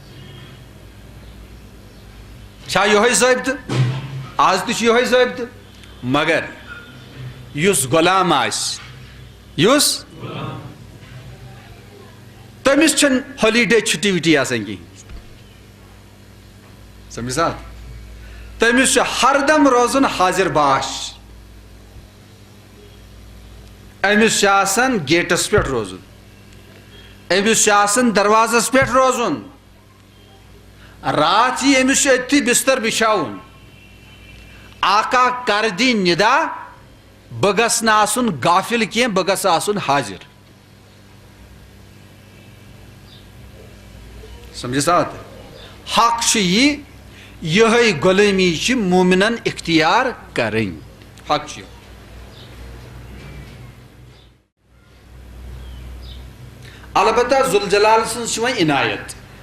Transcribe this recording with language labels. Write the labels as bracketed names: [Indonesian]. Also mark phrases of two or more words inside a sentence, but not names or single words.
[Kashmiri] چھا یِہوٚے ضٲبطہٕ آز تہِ چھُ یِہوٚے ضٲبطہٕ مگر یُس غلام آسہِ یُس تٔمِس چھنہٕ ہالیڈے چھُٹی وُٹی آسان کِہیٖنۍ سمجھ سا تٔمِس چھُ ہردم روزُن حاضر باش أمِس چھُ آسان گیٹس پٮ۪ٹھ روزُن أمِس چھُ آسان دروازس پٮ۪ٹھ روزُن رات یی أمِس چھُ أتھی بستر بچھاوُن آقا کر دی ندا بہٕ گژھٕ نہٕ آسُن غافل کینٛہہ بہٕ گژھٕ آسُن حاضر سمجھ سا حق چھُ یہِ یِہوٚے غلٲمی چھِ مومنن اختیار کرٕنۍ حق چھُ البتہ ذوالجلال سٕنٛز چھِ وۄنۍ عنایت